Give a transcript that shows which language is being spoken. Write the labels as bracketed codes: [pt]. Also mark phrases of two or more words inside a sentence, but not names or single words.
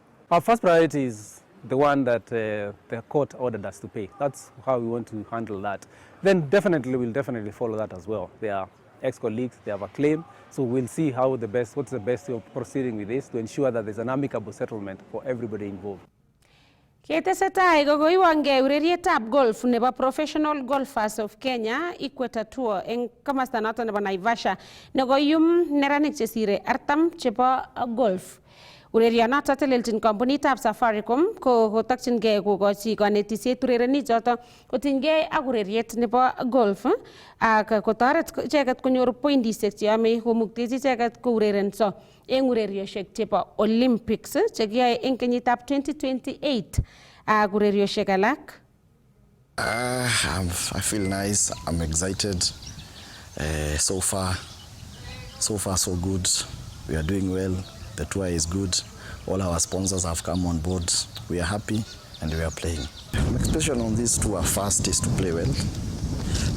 [en] Our first priority is the one that the court ordered us to pay. That's how we want to handle that. Then we'll definitely follow that as well. They are ex-colleagues, they have a claim, so we'll see what's the best way of proceeding with this to ensure that there's an amicable settlement for everybody involved. [kln] Ketesetai kokoiwangei urerietab golf nebo Professional Golfers of Kenya Equator Tour eng komasta noto nebo Naivasha nekoyum neranik chesire 40 chebo golf. Urerionoto teleljin kampunitab Safaricom kotokyingei kokochi kanetisiet urerenik choto kotinygei ak ureriet nebo golf ak kotoret icheket konyor pointisiek cheyome komuktechi icheket kourerenso eng ureriosiek chebo Olympics chekiyoe eng kenyitab 2028 ak ureriosiek alak. [en] I feel nice. I'm excited. So far so good. We are doing well. The tour is good. All our sponsors have come on board. We are happy and we are playing. My expectation on this tour first is to play well.